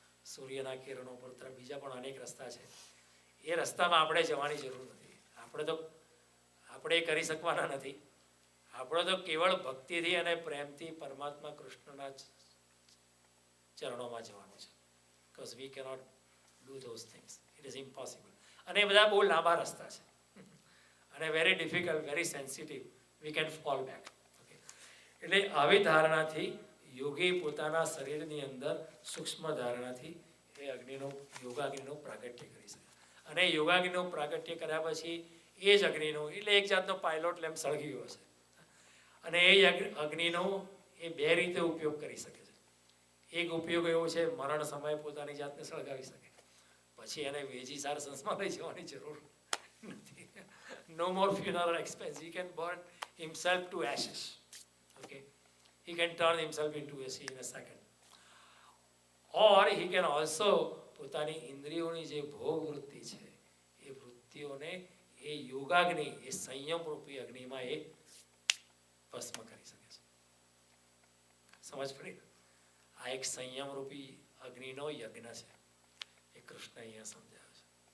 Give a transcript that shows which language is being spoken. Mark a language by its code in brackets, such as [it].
[gu] સૂર્યના કિરણો પર તરફ બીજા પણ અનેક રસ્તા છે. એ રસ્તામાં આપણે જવાની જરૂર નથી. આપણે કરી શકવાના નથી. આપણે તો કેવળ ભક્તિથી અને પ્રેમથી પરમાત્મા કૃષ્ણના ચરણોમાં જવાનું છે. [en] Because we cannot do those things. It is impossible. [gu] અને એ બધા બહુ લાંબા રસ્તા છે અને [en] Very difficult, very sensitive. We can fall back. [gu] એટલે આવી ધારણાથી યોગી પોતાના શરીરની અંદર સૂક્ષ્મ ધારણાથી એ યોગાગ્નિનું પ્રાગટ્ય કરી શકે. અને યોગાગ્નિનું પ્રાગટ્ય કર્યા પછી એ જ અગ્નિનું, એટલે એક જાતનો પાયલોટ લેમ્પ સળગી ગયો છે. અને એ અગ્નિનો એ બે રીતે ઉપયોગ કરી શકે છે. એક ઉપયોગ એવો છે, મરણ સમયે પોતાની જાતને સળગાવી શકે. પછી એને વેજી સાર સંસ્થામાં લઈ જવાની જરૂર નથી. [en] No more funeral expense. He can burn himself to ashes. Okay, he can turn himself into ashes in a second. Or he can also [gu] પોતાની ઇન્દ્રિયોની જે ભોગ વૃત્તિ છે એ વૃત્તિઓને એ યોગાગ્નિ, એ સંયમ રૂપી અગ્નિમાં એ ભસ્મ કરી શકે છે. સમજ પડી? આ એક સંયમ રૂપી અગ્નિનો યજ્ઞ છે. એ કૃષ્ણ અહીંયા સમજાવે છે.